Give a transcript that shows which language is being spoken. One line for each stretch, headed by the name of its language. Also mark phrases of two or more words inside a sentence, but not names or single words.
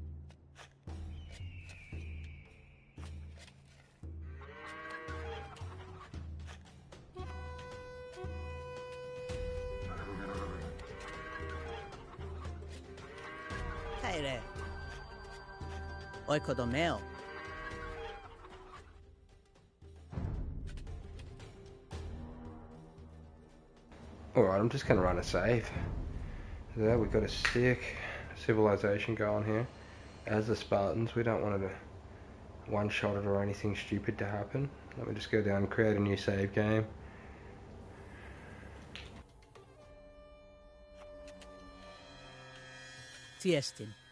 Greek: Kaire. Oikodomeo.
English: Alright, I'm just going to run a save. There, we've got a sick civilization going here. As the Spartans, we don't want to one-shot it or anything stupid to happen. Let me just go down and create a new save game.
Greek: Tiestin.